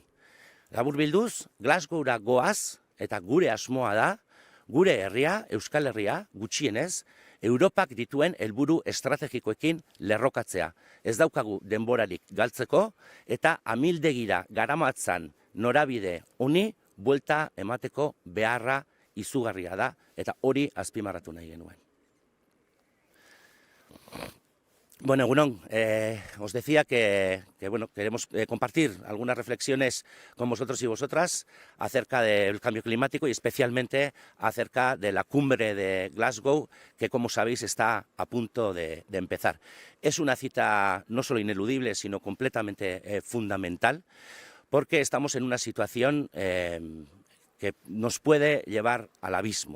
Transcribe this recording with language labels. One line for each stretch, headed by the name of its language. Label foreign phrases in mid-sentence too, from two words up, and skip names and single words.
Basque: Laburbilduz, Glasgowra goaz, eta gure asmoa da, gure herria, Euskal Herria, gutxienez, Europak dituen helburu estrategikoekin lerrokatzea. Ez daukagu denborarik galtzeko, eta amildegira garamatzan norabide honi, buelta emateko beharra izugarria da, eta hori azpimarratu nahi genuen. Bueno, egunon,
Spanish: os decía que queremos compartir algunas reflexiones con vosotros y vosotras acerca del cambio climático y especialmente acerca de la cumbre de Glasgow, que como sabéis está a punto de empezar. Es una cita no solo ineludible, sino completamente fundamental, porque estamos en una situación que nos puede llevar al abismo.